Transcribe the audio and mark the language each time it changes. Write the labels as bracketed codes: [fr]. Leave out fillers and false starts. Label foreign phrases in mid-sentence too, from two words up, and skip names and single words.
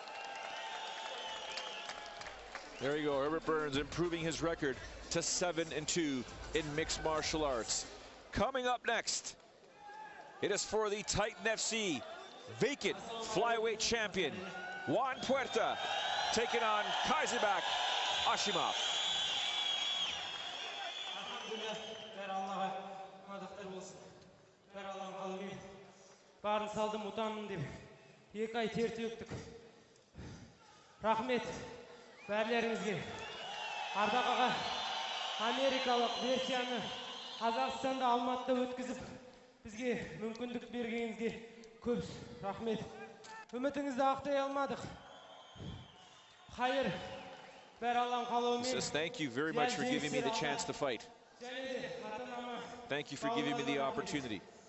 [en] There you go, Herbert Burns improving his record to 7-2 in mixed martial arts. Coming up next, it is for the Titan FC vacant flyweight champion, Juan Puerta, taking on Aibek Ashimov. [kk] Барын салдым ұтамын деп 2 ай тер төктік. Рахмет бәрлеріңізге. Ардақ аға америкалық версияны Қазақстанда Алматыда өткізіп, бізге мүмкіндік бергеніңізге көп рахмет. Үмітіңізді ақтай алмадық. Хайыр бәр Алланың қалауымен. [en] Says thank you very much for giving me the chance to fight. Thank you for giving me the opportunity.